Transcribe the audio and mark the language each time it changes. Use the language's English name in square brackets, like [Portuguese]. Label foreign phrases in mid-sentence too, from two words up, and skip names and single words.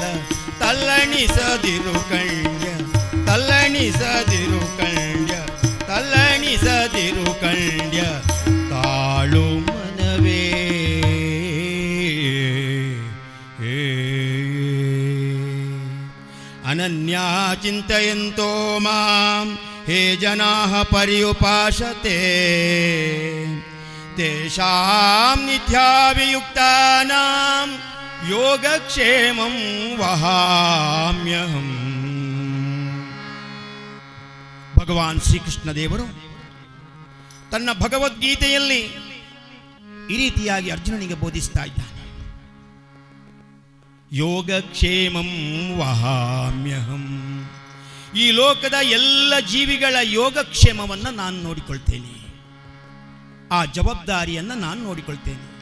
[Kannada] ತಲ್ಲಣಿಸದಿರು ಕಂಡ್ಯ, ತಲ್ಲಣಿಸದಿರು ಕಂಡ್ಯ, ತಲ್ಲಣಿಸದಿರು ಕಂಡ್ಯ ತಾಳು ಮನವೇ. [Sanskrit] ಅನನ್ಯಾ ಚಿಂತಯಂತೋ ಮಾಂ ಹೇ ಜನಾಃ ಪರ್ಯುಪಾಸತೆ, ತೇಷಾಂ ನಿತ್ಯಾಭಿಯುಕ್ತಾನಾಂ ಯೋಗಕ್ಷೇಮಂ ವಹಾಮ್ಯಹಂ. [Kannada] ಭಗವಾನ್ ಶ್ರೀಕೃಷ್ಣ ದೇವರು ತನ್ನ ಭಗವದ್ಗೀತೆಯಲ್ಲಿ ಈ ರೀತಿಯಾಗಿ ಅರ್ಜುನನಿಗೆ ಬೋಧಿಸ್ತಾ ಇದ್ದಾನೆ. [Sanskrit] ಯೋಗಕ್ಷೇಮಂ ವಹಾಮ್ಯಹಂ, [Kannada] ಈ ಲೋಕದ ಎಲ್ಲ ಜೀವಿಗಳ ಯೋಗಕ್ಷೇಮವನ್ನು ನಾನು ನೋಡಿಕೊಳ್ತೇನೆ, ಆ ಜವಾಬ್ದಾರಿಯನ್ನು ನಾನು ನೋಡಿಕೊಳ್ತೇನೆ.